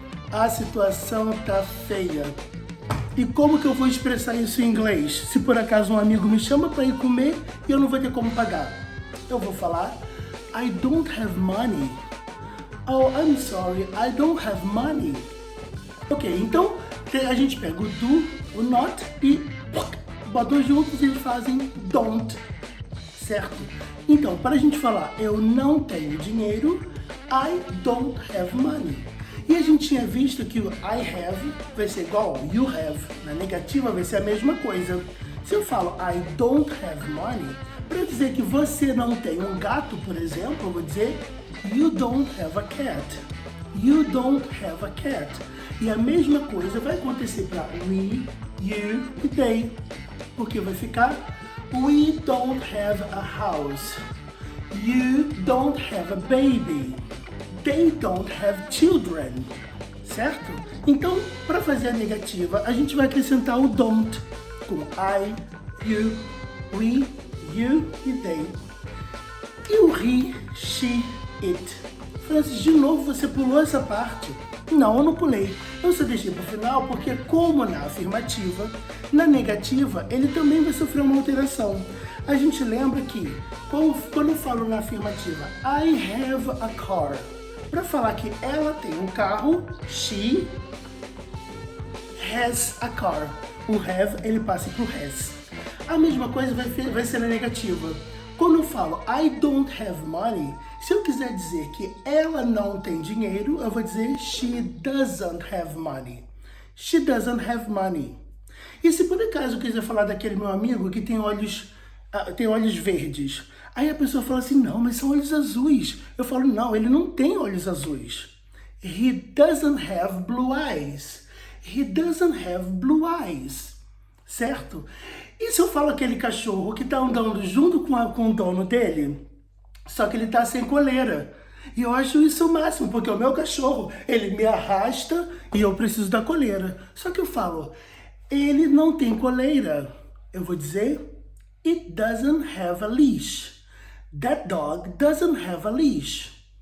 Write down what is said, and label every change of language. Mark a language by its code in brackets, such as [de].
[pt] A situação tá feia. E como que eu vou expressar isso em inglês? Se por acaso um amigo me chama para ir comer e eu não vou ter como pagar. Eu vou falar [en] I don't have money. Oh, I'm sorry, I don't have money. [pt] Ok, então a gente pega o do, o not e botam juntos e eles fazem don't, certo? Então, para a gente falar eu não tenho dinheiro, [en] I don't have money. [pt] E a gente tinha visto que o I have vai ser igual ao you have. Na negativa vai ser a mesma coisa. Se eu falo [en] I don't have money, [pt] para dizer que você não tem um gato, por exemplo, eu vou dizer [en] you don't have a cat. You don't have a cat. [pt] E a mesma coisa vai acontecer para we, you e they. Porque vai ficar [en] we don't have a house. You don't have a baby. They don't have children. [pt] Certo? Então, para fazer a negativa, a gente vai acrescentar o don't com I, you, we, you e they. E o he, she, it. Francis, de novo você pulou essa parte? Não, eu não pulei. Eu só deixei para o final porque, como na afirmativa, na negativa ele também vai sofrer uma alteração. A gente lembra que, quando eu falo na afirmativa [en] I have a car, [pt] para falar que ela tem um carro, [en] she has a car. [pt] O have ele passa para o has. A mesma coisa vai ser na negativa. Quando eu falo [en] I don't have money, [pt] se eu quiser dizer que ela não tem dinheiro, eu vou dizer [en] she doesn't have money. She doesn't have money. [pt] E se por acaso eu quiser falar daquele meu amigo que tem olhos verdes, aí a pessoa fala assim, não, mas são olhos azuis. Eu falo, não, ele não tem olhos azuis. [en] He doesn't have blue eyes. He doesn't have blue eyes. [pt] Certo? E se eu falo aquele cachorro que está andando junto com o dono dele, só que ele está sem coleira? E eu acho isso o máximo, porque o meu cachorro, ele me arrasta e eu preciso da coleira. Só que eu falo, ele não tem coleira. Eu vou dizer, [en] it doesn't have a leash. That dog doesn't have a leash.